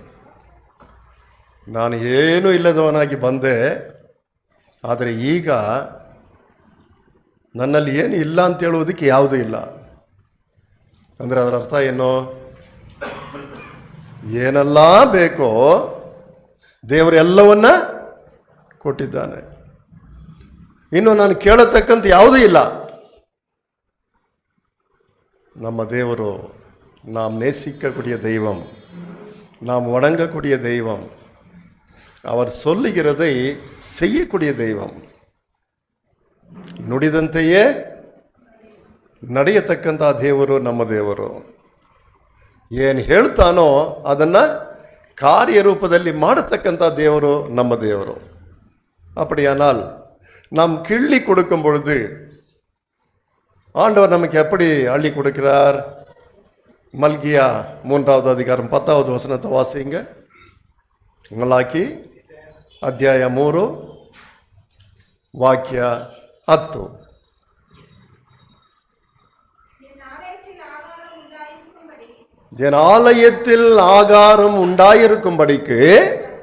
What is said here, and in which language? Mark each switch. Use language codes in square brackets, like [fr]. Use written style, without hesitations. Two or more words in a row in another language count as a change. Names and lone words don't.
[kn] ನಾನು ಏನೂ ಇಲ್ಲದವನಾಗಿ ಬಂದೆ, ಆದರೆ ಈಗ ನನ್ನಲ್ಲಿ ಏನು ಇಲ್ಲ ಅಂತ ಹೇಳುವುದಕ್ಕೆ ಯಾವುದೂ ಇಲ್ಲ. ಅಂದರೆ ಅದರ ಅರ್ಥ ಏನು? ಏನೆಲ್ಲ ಬೇಕೋ ದೇವರು ಎಲ್ಲವನ್ನ ಕೊಟ್ಟಿದ್ದಾನೆ. ಇನ್ನು ನಾನು ಕೇಳತಕ್ಕಂಥ ಯಾವುದೂ ಇಲ್ಲ. [ta] நம்ம தேவரோ நாம் நேசிக்கக்கூடிய தெய்வம், நாம் வணங்கக்கூடிய தெய்வம், அவர் சொல்லுகிறதை செய்யக்கூடிய தெய்வம், [kn] ನುಡಿದಂತೆಯೇ ನಡೆಯತಕ್ಕಂಥ ದೇವರು ನಮ್ಮ ದೇವರು. ಏನು ಹೇಳ್ತಾನೋ ಅದನ್ನು ಕಾರ್ಯರೂಪದಲ್ಲಿ ಮಾಡತಕ್ಕಂಥ [ta] தேவரோ நம்ம தேவரோ. அப்படியானால் நாம் கிள்ளி கொடுக்கும் பொழுது ஆண்டவர் நமக்கு எப்படி அள்ளி கொடுக்கிறார்? மல்கியா 3வது அதிகாரம் 10வது வசனத்தை வாசிங்க. [kn] மலாக்கி ಅಧ್ಯಾಯ 3 ವಾಕ್ಯ 10. [ta] என் ஆலயத்தில் ஆகாரம் உண்டாயிருக்கும்படிக்கு